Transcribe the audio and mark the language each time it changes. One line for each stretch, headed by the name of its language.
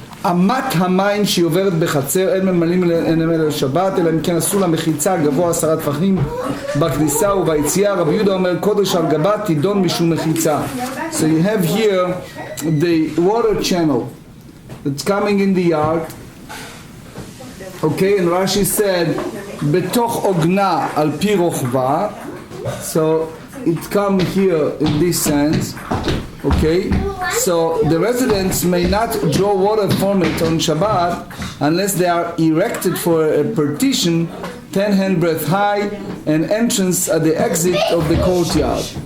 Hebrew: אמת המים שהיא עוברת בחצר אין ממלאים אלא לשבת אלא אם כן עשו לה מחיצה גבוה 10 טפחים בכניסה וביציאה. רבי יהודה אומר קודש על גבה תידון משום מחיצה.
English: So you have here the water channel that's coming in the yard. Okay, and Rashi said
Hebrew: בתוך עוגנה על פי רוחבה.
English: So it comes here in this sense. Okay, so the residents may not draw water from it on Shabbat unless they are erected for a partition 10 handbreadth high and entrance at the exit of the courtyard.